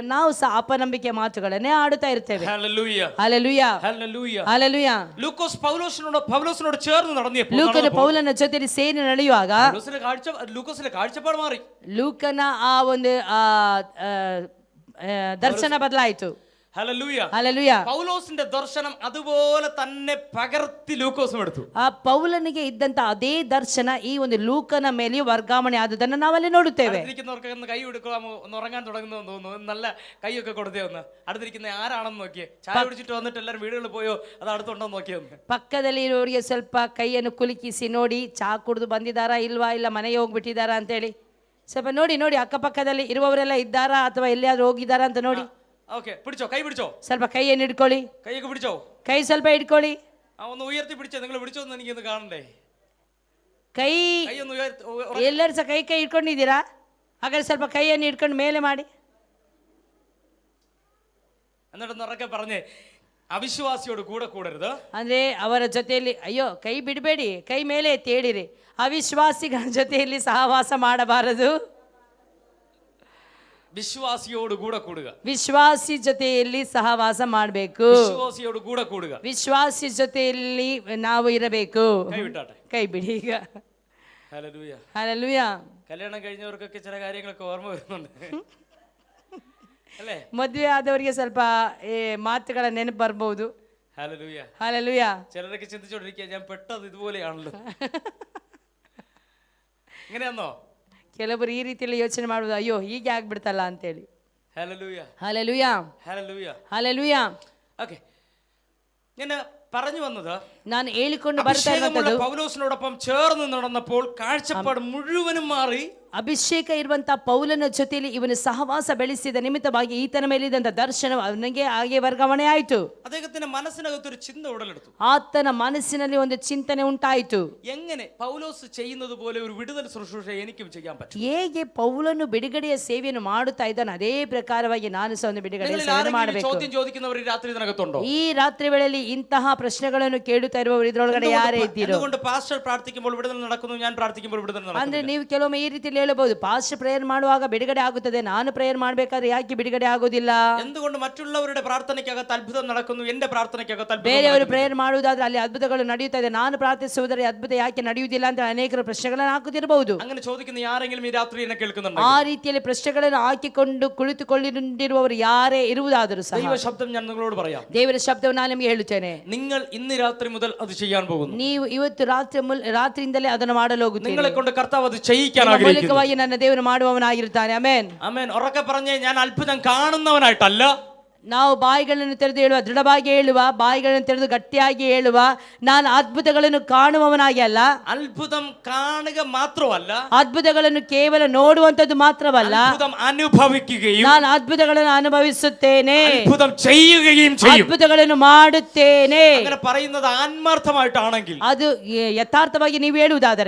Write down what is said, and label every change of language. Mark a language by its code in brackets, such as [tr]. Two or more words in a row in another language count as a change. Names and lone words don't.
[kn] ನಾವು ಸಹ ಅಪನಂಬಿಕೆ ಮಾತುಗಳನ್ನೇ ಆಡುತ್ತಾ ಇರ್ತೇವೆ. [ml] ഹല്ലേലൂയ [kn] ಹಲ್ಲೆಲೂಯ, [ml] ഹല്ലേലൂയ. [kn] ಹಲ್ಲೆಲೂಯ. [ml] ലൂക്കോസ് പൗലോസിനോട് ചേർന്ന് നടന്നപ്പോൾ [kn] ಲೂಕನ ಪೌಲನ ಜೊತೆಯಲ್ಲಿ ಸೇರಿ ನಡೆಯುವಾಗ [ml] ലൂക്കോസിന്റെ കാഴ്ചപ്പാട് മാറി. [kn] ಲೂಕನ ಆ ಒಂದು ದರ್ಶನ ಬದಲಾಯಿತು. [ml] ഹല്ലേലൂയ. [kn] ಹಲ್ಲೆಲೂಯ. [ml] പൗലോസിന്റെ ദർശനം അതുപോലെ തന്നെ പകർത്തി ലൂക്കോസും എടുത്തു. [kn] ಆ ಪೌಲನಿಗೆ ಇದ್ದಂತ ಅದೇ ದರ್ಶನ ಈ ಒಂದು ಲೂಕನ ಮೇಲೆಯೂ ವರ್ಗಾವಣೆ ಆದುದನ್ನು ನಾವಲ್ಲಿ ನೋಡುತ್ತೇವೆ. [ml] അടുത്തിരിക്കുന്നവർക്ക് ഒന്ന് കൈ കൊടുക്കാമോ? ഒന്ന് ഉറങ്ങാൻ തുടങ്ങുന്നു തോന്നുന്നു. നല്ല കൈയൊക്കെ കൊടുത്തേ ഒന്ന്. അടുത്തിരിക്കുന്ന ആരാണെന്ന് നോക്കിയേ. ചായ കുടിച്ചിട്ട് വന്നിട്ട് എല്ലാവരും വീടുകളിൽ പോയോ അത് അടുത്തുണ്ടോ നോക്കിയേ ഒന്ന്. [kn] ಪಕ್ಕದಲ್ಲಿ ಇರೋರಿಗೆ ಸ್ವಲ್ಪ ಕೈಯನ್ನು ಕುಲುಕಿಸಿ ನೋಡಿ, ಚಾ ಕುಡಿದು ಬಂದಿದ್ದಾರಾ ಇಲ್ವಾ, ಇಲ್ಲ ಮನೆಗೆ ಹೋಗ್ಬಿಟ್ಟಿದ್ದಾರಾ ಅಂತೇಳಿ ಸ್ವಲ್ಪ ನೋಡಿ ನೋಡಿ ಅಕ್ಕಪಕ್ಕದಲ್ಲಿ ಇರುವವರೆಲ್ಲ ಇದ್ದಾರಾ ಅಥವಾ ಎಲ್ಲಿಯಾದ್ರೂ ಹೋಗಿದ್ದಾರಾ ಅಂತ ನೋಡಿ. [ml] ഓക്കേ, പിടിച്ചോ, കൈ പിടിച്ചോ. [kn] ಸ್ವಲ್ಪ ಕೈಯನ್ನು ಹಿಡ್ಕೊಳ್ಳಿ, [ml] കൈയൊക്കെ പിടിച്ചോ. [kn] ಕೈ ಸ್ವಲ್ಪ ಹಿಡ್ಕೊಳ್ಳಿ. [ml] ഒന്ന് ഉയർത്തി പിടിച്ചോ. നിങ്ങൾ പിടിച്ചോന്ന് എനിക്കൊന്ന് കാണണ്ടേ. [kn] ಕೈ [ml] കൈ ഒന്ന് ഉയർത്തി. [kn] ಎಲ್ಲರೂ ಸಹ ಕೈ ಹಿಡ್ಕೊಂಡಿದ್ದೀರಾ? ಹಾಗಾದ್ರೆ ಸ್ವಲ್ಪ ಕೈಯನ್ನು ಹಿಡ್ಕೊಂಡು ಮೇಲೆ ಮಾಡಿ. [ml] എന്നിട്ടൊന്ന് ഉറക്കെ പറഞ്ഞേ, അവിശ്വാസിയോട് കൂടെ കൂടരുത്. [kn] ಅಂದ್ರೆ ಅವರ ಜೊತೆಯಲ್ಲಿ ಅಯ್ಯೋ ಕೈ ಬಿಡಬೇಡಿ, ಕೈ ಮೇಲೆ ಎತ್ತಿ ಹೇಳಿರಿ, ಅವಿಶ್ವಾಸಿಗಳ ಜೊತೆಯಲ್ಲಿ ಸಹವಾಸ ಮಾಡಬಾರದು. [ml] വിശ്വാസിയോട് കൂടെ കൂടുക. [kn] ವಿಶ್ವಾಸಿ ಜೊತೆಯಲ್ಲಿ ಸಹವಾಸ ಮಾಡಬೇಕು. [ml] വിശ്വാസിയോട് കൂടെ കൂടുക. [kn] ವಿಶ್ವಾಸಿ ಜೊತೆಯಲ್ಲಿ ನಾವು ಇರಬೇಕು. [ml] കൈ വിട്ടാട്ടെ. [kn] ಕೈ ಬಿಡಿ ಈಗ. [ml] ഹല്ലേലൂയ. [kn] ಹಲ್ಲೆಲೂಯ. [ml] കല്യാണം കഴിഞ്ഞവർക്കൊക്കെ ചില കാര്യങ്ങളൊക്കെ ഓർമ്മ വരുന്നുണ്ട് അല്ലേ? [kn] ಮದುವೆ ಆದವರಿಗೆ ಸ್ವಲ್ಪ ಮಾತುಗಳ ನೆನಪು ಬರ್ಬಹುದು. [ml] ഹല്ലേലൂയ. [kn] ಹಲ್ಲೆಲೂಯ. [ml] ചിലരൊക്കെ ചിന്തിച്ചോണ്ടിരിക്കുക, ഞാൻ പെട്ടത് ഇതുപോലെയാണല്ലോ. ഇങ്ങനെയാന്നോ? [kn] ಕೆಲವರು ಈ ರೀತಿಯಲ್ಲಿ ಯೋಚನೆ ಮಾಡುವುದು, ಅಯ್ಯೋ ಹೀಗೆ ಆಗ್ಬಿಡ್ತಲ್ಲ ಅಂತೇಳಿ. [ml] ഹല്ലേലൂയ. [kn] ಹಲ್ಲೆಲೂಯ. [ml] ഹല്ലേലൂയ. [kn] ಹಲ್ಲೆಲೂಯ. [ml] ഓക്കേ, ഞാൻ പറഞ്ഞു വന്നത്, [kn] ನಾನು ಹೇಳಿಕೊಂಡು ಬರ್ತಾ [ml] അഭിഷേകമുള്ള [kn] ಇರುವಂತದ್ದು, [ml] പൗലോസിനോടൊപ്പം ചേർന്ന് നടന്നപ്പോൾ കാഴ്ചപ്പാട് മുഴുവനും മാറി. [kn] ಅಭಿಷೇಕ ಇರುವಂತಹ ಪೌಲನ ಜೊತೆಯಲ್ಲಿ ಇವನು ಸಹವಾಸ ಬೆಳೆಸಿದ ನಿಮಿತ್ತವಾಗಿ ಈತನ ಮೇಲಿದ್ದಂತ ದರ್ಶನ ಅವನಿಗೆ ಹಾಗೆ ವರ್ಗಾವಣೆ ಆಯಿತು. [ml] അദ്ദേഹത്തിന്റെ മനസ്സിനകത്തൊരു ചിന്ത ഉടലെടുത്തു. [kn] ಆತನ ಮನಸ್ಸಿನಲ್ಲಿ ಒಂದು ಚಿಂತನೆ ಉಂಟಾಯಿತು. [ml] എങ്ങനെ പൗലോസ് ചെയ്യുന്നത് പോലെ ഒരു വിടുതൽ ശുശ്രൂഷ എനിക്കും ചെയ്യാൻ പറ്റും? [kn] ಹೇಗೆ ಪೌಲನು ಬಿಡುಗಡೆಯ ಸೇವೆಯನ್ನು ಮಾಡುತ್ತಾ ಇದ್ದಾನೆ ಅದೇ ಪ್ರಕಾರವಾಗಿ ನಾನು ಸಹ ಒಂದು ಬಿಡುಗಡೆಯ ಸೇವೆಯನ್ನು ಮಾಡಬೇಕು. [ml] ചോദ്യം ചോദിക്കുന്നവർ രാത്രി ഇതിനകത്തുണ്ടോ? [kn] ಈ ರಾತ್ರಿ ವೇಳೆಯಲ್ಲಿ ಇಂತಹ ಪ್ರಶ್ನೆಗಳನ್ನು ಕೇಳುತ್ತಾ ಇರುವವರು ಇದರೊಳಗಡೆ ಯಾರೇ ಇದ್ದೀರೋ? [ml] അതുകൊണ്ട് പാസ്റ്റർ പ്രാർത്ഥിക്കുമ്പോൾ വിടുതൽ നടക്കുന്നു, ഞാൻ പ്രാർത്ഥിക്കുമ്പോൾ വിടുതൽ നടക്കുന്നു. [kn] ಅಂದ್ರೆ ನೀವು ಕೆಲವೊಮ್ಮೆ ಈ ರೀತಿಯಲ್ಲಿ ಹೇಳಬಹುದು, [en] pastor prayer [kn] ಮಾಡುವಾಗ ಬಿಡುಗಡೆ ಆಗುತ್ತದೆ, ನಾನು ಪ್ರೇಯರ್ ಮಾಡಬೇಕಾದ್ರೆ ಯಾಕೆ ಬಿಡುಗಡೆ ಆಗೋದಿಲ್ಲ? [ml] എന്തുകൊണ്ട് മറ്റുള്ളവരുടെ പ്രാർത്ഥനയ്ക്കകത്ത് അത്ഭുതം നടക്കുന്നു, എന്റെ പ്രാർത്ഥനയ്ക്കകത്ത് അത്ഭുതം? [kn] ಬೇರೆಯವರು ಪ್ರೇಯರ್ ಮಾಡುವುದಾದ್ರೆ ಅಲ್ಲಿ ಅದ್ಭುತಗಳು ನಡೆಯುತ್ತದೆ, ನಾನು ಪ್ರಾರ್ಥಿಸುವುದರ ಅದ್ಭುತ ಯಾಕೆ ನಡೆಯುವುದಿಲ್ಲ ಅಂತ ಅನೇಕರು ಪ್ರಶ್ನೆಗಳನ್ನು ಹಾಕುತ್ತಿರಬಹುದು. [ml] അങ്ങനെ ചോദിക്കുന്ന ആരെങ്കിലും ഈ രാത്രി എന്നെ കേൾക്കുന്നുണ്ടോ? [kn] ಆ ರೀತಿಯಲ್ಲಿ ಪ್ರಶ್ನೆಗಳನ್ನು ಹಾಕಿಕೊಂಡು ಕುಳಿತುಕೊಂಡಿರುವವರು ಯಾರೇ ಇರುವುದಾದರೂ ಸಹ [ml] ദൈവ ശബ്ദം ഞാൻ നിങ്ങളോട് പറയാം. [kn] ದೇವರ ಶಬ್ದವನ್ನು ನಾನು ನಿಮಗೆ ಹೇಳುತ್ತೇನೆ. [ml] നിങ്ങൾ ഇന്ന് രാത്രി മുതൽ അത് ചെയ്യാൻ പോകുന്നു. [kn] ನೀವು ಇವತ್ತು ರಾತ್ರಿಯಿಂದಲೇ ಅದನ್ನು ಮಾಡಲು ಹೋಗುತ್ತೀರಿ. [ml] നിങ്ങളെ കൊണ്ട് കർത്താവ് അത് ചെയ്യിക്കാൻ ആഗ്രഹിക്കുന്നു. [kn] ಮೂಲಕವಾಗಿ ನನ್ನ ದೇವರು ಮಾಡುವವನಾಗಿರುತ್ತಾನೆ. ಆಮೆನ್. [ml] ആമേൻ. ഉറക്കെ പറഞ്ഞേ, ഞാൻ അത്ഭുതം കാണുന്നവനായിട്ടല്ല. [kn] ನಾವು ಬಾಯಿಗಳನ್ನು ತೆರೆದು ಹೇಳುವ, ದೃಢವಾಗಿ ಹೇಳುವ, ಬಾಯಿಗಳನ್ನು ತೆರೆದು ಗಟ್ಟಿಯಾಗಿ ಹೇಳುವ, ನಾನು ಅದ್ಭುತಗಳನ್ನು ಕಾಣುವವನಾಗಿ ಅಲ್ಲ. [ml] അത്ഭുതം കാണുക മാത്രമല്ല, [kn] ಅದ್ಭುತಗಳನ್ನು ಕೇವಲ ನೋಡುವಂತದ್ದು ಮಾತ್ರವಲ್ಲ, [ml] അത്ഭുതം അനുഭവിക്കുകയും [kn] ನಾನು ಅದ್ಭುತಗಳನ್ನು ಅನುಭವಿಸುತ್ತೇನೆ, [ml] അത്ഭുതം ചെയ്യുകയും ചെയ്യും. [kn] ಅದ್ಭುತಗಳನ್ನು ಮಾಡುತ್ತೇನೆ. [ml] അങ്ങനെ പറയുന്നത് ആത്മാർത്ഥമായിട്ടാണെങ്കിൽ, [kn] ಅದು ಯಥಾರ್ಥವಾಗಿ ನೀವು ಹೇಳುವುದಾದರೆ